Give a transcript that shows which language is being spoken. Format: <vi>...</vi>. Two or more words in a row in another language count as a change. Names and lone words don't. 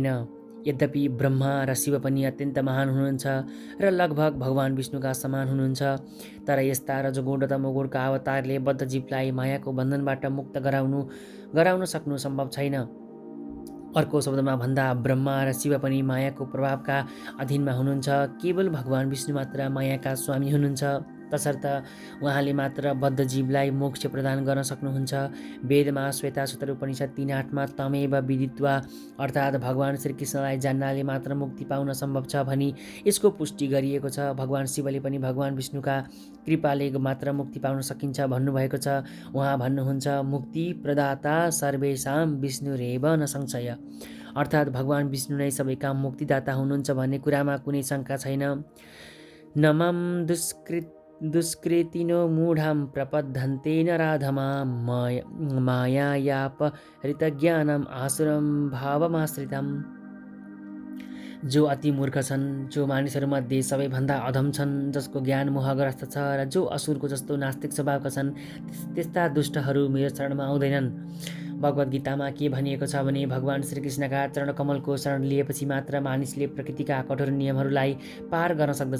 <ne>यद्यपि ब्रह्मा र शिव पनि अत्यन्त महान हुनुहुन्छ र लगभग भगवान विष्णुका समान हुनुहुन्छ, तर यस्ता रजोगुण र तमोगुणका अवतारले बद्ध जीवलाई मायाको बन्धनबाट मुक्त गराउन सक्नु सम्भव छैन। अर्को शब्दमा भन्दा ब्रह्मा र शिव पनि मायाको प्रभावका अधीनमा हुनुहुन्छ। केवल भगवान विष्णु मात्र मायाका स्वामी हुनुहुन्छ, तसर्थ उहाँले मात्र बद्ध जीवलाई मोक्ष प्रदान गर्न सक्नुहुन्छ। वेदमा श्वेता सूत्र उपनिषद 3:8मा</ne> <sa>तमेव विदित्वा</sa> <ne>अर्थात् भगवान श्रीकृष्णलाई जान्नाले मात्र मुक्ति पाउन सम्भव छ भनी यसको पुष्टि गरिएको छ। भगवान शिवले पनि भगवान विष्णुका कृपाले मात्र मुक्ति पाउन सकिन्छ भन्नुभएको छ। उहाँ भन्नुहुन्छ,</ne> <sa>मुक्ति प्रदाता सर्वेषां विष्णुरेव न संशय।</sa> <ne>अर्थात् भगवान विष्णु नै सबैका मुक्तिदाता हुनुहुन्छ भन्ने कुरामा कुनै शङ्का छैन।</ne> <sa>नमं दुष्कृतिनो मूढां प्रपद्यन्ते नराधमा मायायापहृतज्ञानम् आसुरं भावमाश्रितम्।</sa> <ne>जो अति मूर्ख छन्, जो मानिसहरूमध्ये सबैभन्दा अधम छन्, जसको ज्ञान मोहग्रस्त छ र जो असुरको जस्तो नास्तिक स्वभावका छन्, त्यस्ता दुष्टहरू मेरो शरणमा आउँदैनन्। भगवद् गीतामा के भनिएको छ भने भगवान श्रीकृष्णका चरणकमलको शरण लिएपछि मात्र मानिसले प्रकृतिका कठोर नियमहरूलाई पार गर्न सक्दछ।</ne>